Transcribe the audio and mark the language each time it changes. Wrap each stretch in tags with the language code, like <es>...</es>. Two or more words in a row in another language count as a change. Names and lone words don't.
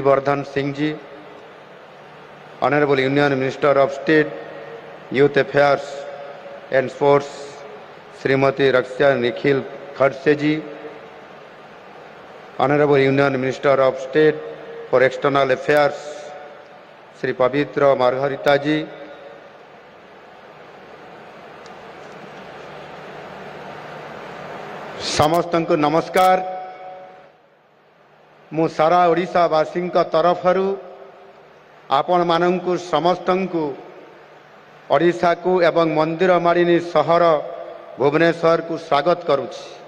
<en>Vardhan Singh Ji, Honorable Union Minister of State, Youth Affairs and Sports, Srimati Raksha Nikhil Khadse Ji, Honorable Union Minister of State for External Affairs, Sri Pavitra Margarita Ji,</en> <or>ସମସ୍ତଙ୍କୁ ନମସ୍କାର। ମୁ ସାରା ଓଡ଼ିଶାବାସୀ ତରଫରୁ ଆପଣ ମାନଙ୍କୁ ସମସ୍ତଙ୍କୁ ଓଡ଼ିଶା କୋ ଏବଂ ମନ୍ଦିର ମାଳିନୀ ସହର ଭୁବନେଶ୍ୱର କୋ ସ୍ୱାଗତ କରୁଛି।</or>